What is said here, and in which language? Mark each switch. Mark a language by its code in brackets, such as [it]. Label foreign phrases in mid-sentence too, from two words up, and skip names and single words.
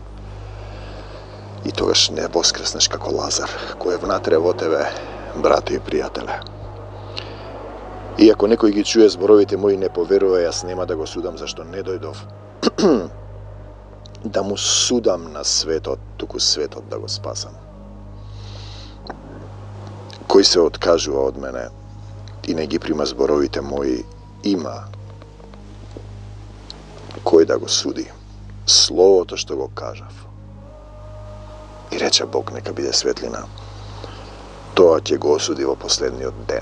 [mk] И тогаш не воскреснеш како Лазар, кој е внатре во тебе, брате и пријателе. И ако некој ги чуе зборовите мои не поверува, јас нема да го судам, зашто не дојдов да му судам на светот, туку светот да го спасам. koji se odkажува од мене и не ги прима зборовите мои, има кој да го суди словото што го кажав. И рече Бог, нека биде светлина. Тоа ќе го осуди во последниот ден.